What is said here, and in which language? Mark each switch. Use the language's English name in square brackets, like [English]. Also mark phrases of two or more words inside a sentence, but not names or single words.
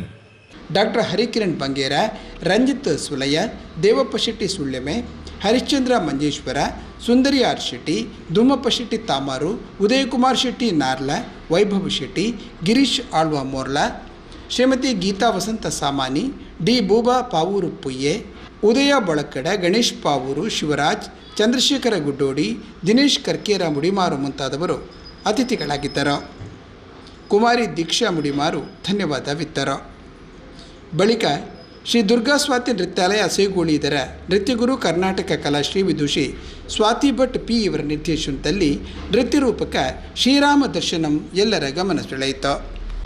[Kannada] ಡಾಕ್ಟರ್ ಹರಿಕಿರಣ್ ಬಂಗೇರ, ರಂಜಿತ್ ಸುಲಯ್ಯ, ದೇವಪ್ಪ ಶೆಟ್ಟಿ ಸುಳ್ಳೆಮೆ, ಹರಿಶ್ಚಂದ್ರ ಮಂಜೇಶ್ವರ, ಸುಂದರಿ ಆರ್ ಶೆಟ್ಟಿ, ಧೂಮಪ್ಪ ಶೆಟ್ಟಿ ತಾಮಾರು, ಉದಯಕುಮಾರ್ ಶೆಟ್ಟಿ ನಾರ್ಲ, ವೈಭವ್ ಶೆಟ್ಟಿ, ಗಿರೀಶ್ ಆಳ್ವ ಮೋರ್ಲ, ಶ್ರೀಮತಿ ಗೀತಾ ವಸಂತ ಸಾಮಾನಿ, ಡಿ ಬೂಬಾ ಪಾವೂರು ಪುಯ್ಯೆ, ಉದಯ ಬೊಳಕಡ, ಗಣೇಶ್ ಪಾವೂರು, ಶಿವರಾಜ್, ಚಂದ್ರಶೇಖರ ಗುಡ್ಡೋಡಿ, ದಿನೇಶ್ ಕರ್ಕೇರ ಮುಡಿಮಾರು ಮುಂತಾದವರು ಅತಿಥಿಗಳಾಗಿದ್ದರು. ಕುಮಾರಿ ದೀಕ್ಷಾ ಮುಡಿಮಾರು ಧನ್ಯವಾದವಿತ್ತರು. ಬಳಿಕ ಶ್ರೀ ದುರ್ಗಾ ಸ್ವಾತಿ ನೃತ್ಯಾಲಯ ಸೇಗೂಳಿ ಇದರ ನೃತ್ಯಗುರು ಕರ್ನಾಟಕ ಕಲಾಶ್ರೀ ವಿದುಷಿ ಸ್ವಾತಿ ಭಟ್ ಪಿ ಇವರ ನಿರ್ದೇಶನದಲ್ಲಿ ನೃತ್ಯ ರೂಪಕ ಶ್ರೀರಾಮ ದರ್ಶನಂ ಎಲ್ಲರ ಗಮನ ಸೆಳೆಯಿತು.